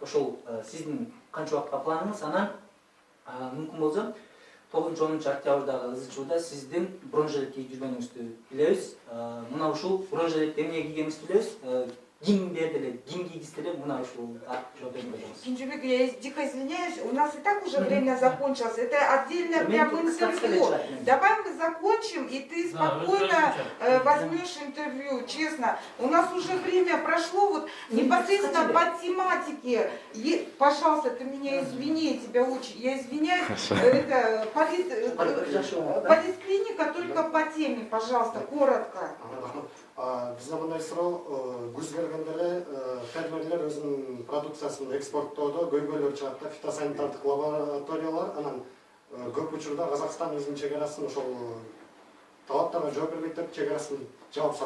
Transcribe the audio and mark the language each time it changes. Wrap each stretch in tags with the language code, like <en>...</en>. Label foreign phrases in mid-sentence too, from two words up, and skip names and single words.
<ky>Ошол сиздин канча убакытка планыңыз, анан мүмкүн болсо 9-10 октябрдагы ызычууда сиздин бронежилет кийип жүргөнүңүздү билебиз. Мына ушул бронежилетти эмне кийгениңизди билебиз. Ким берди эле, ким кийгизди эле, мына ушул жооп берип коесуңуз.</ky> <ru>Кенжебек, я дико извиняюсь, у нас и так уже время закончилось. Это отдельное прям интервью. Давай мы закончим, и ты спокойно возьмешь интервью, честно. У нас уже время прошло, вот непосредственно по тематике. Пожалуйста, ты меня извини, я тебя очень, я извиняюсь. Это политклиника только по теме, пожалуйста, коротко.</ru> <ky>Бизде мындай суроо, күз келгенде эле фермерлер өзүнүн продукциясын экспорттоодо көйгөйлөр чыгат да, фитосанитардык лабораториялар, анан көп учурда Казакстан өзүнүн чек арасын ошол талаптарга жооп бербейт деп чек арасын жаап салат.</ky>